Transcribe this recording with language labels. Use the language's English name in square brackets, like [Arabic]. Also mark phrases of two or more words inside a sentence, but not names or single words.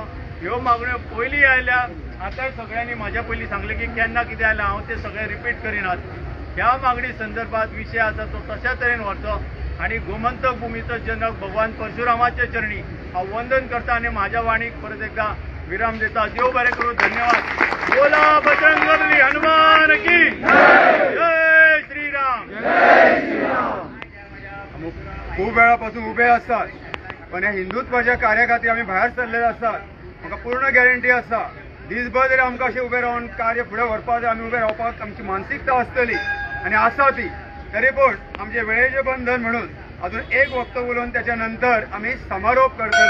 [Konkani] ह्यो मागण्यो पयलीं आयल्या, आतांय सगळ्यांनी म्हाज्या पयलीं सांगलें की केन्ना कितें आयलां, हांव ते सगळे रिपीट करिनात. ह्या मागणी संदर्भात विशय आसा तो तशा तरेन व्हरचो आणि गोमंतक भुमीचो जनक भगवान परशुरामाच्या चरणी हांव वंदन करता आणि म्हाज्या वाणीक परत एकदा विराम देता. देव बरें करूं. धन्यवाद. [Hindi] बोला बजरंगबली हनुमान की जय श्रीराम. [Marathi] खूप वेळापासून उभे असतात, [Konkani] पण ह्या हिंदुत्वाच्या कार्या खातीर आमी भायर सरलेले असतात. म्हाका पूर्ण गॅरंटी आसा दिसभर जरी आमकां अशें उबें रावन कार्य फुडें व्हरपाक जाय, आमी उबें रावपाक आमची मानसिकता आसतली आनी आसा ती. तरी पूण आमचे वेळेचें बंधन म्हणून अजून एक वक्तव्य उलोवन त्याच्या नंतर आमी समारोप करतले.